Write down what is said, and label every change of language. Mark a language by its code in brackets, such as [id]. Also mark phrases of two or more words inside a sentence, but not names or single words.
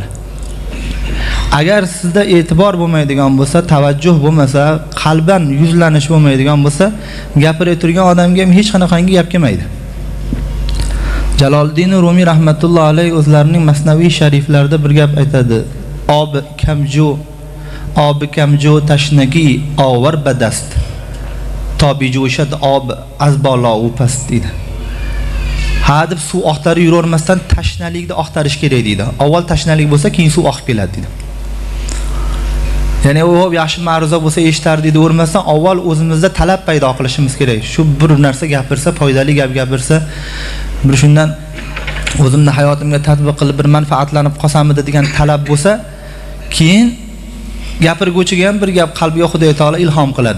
[uz] Agar sizda e'tibor bo'lmaydigan bo'lsa, tavajjuh bo'lmasa, qalban yuzlanish bo'lmaydigan bo'lsa, gapirib turgan odamga hech qanaqangi gap kelmaydi. Jaloliddin Rumi rahmatullohi alayhi o'zlarining Masnaviy shariflarida bir gap aytadi. [fa] آب کمجو تشنگی آور به دست تا بیجوشد آب از بالا و past deydi. [uz] Ha deb suv oqtarib yuravermasdan tashnalikni oqtarish kerak deydi. Avval tashnalik bo'lsa, keyin suv oqib keladi deydi. Ya'ni u yaxshi ma'ruza bo'lsa eshitar deydi, o'rmasdan avval o'zimizda talab paydo qilishimiz kerak. Shu bir narsa gapirsa, foydali gap gapirsa, bir shundan o'zimni hayotimga tatbiq qilib bir manfaatlanib qolsamidi degan talab bo'lsa, keyin gapirguvchiga ham bir gap qalbiga Xudo taolo ilhom qiladi.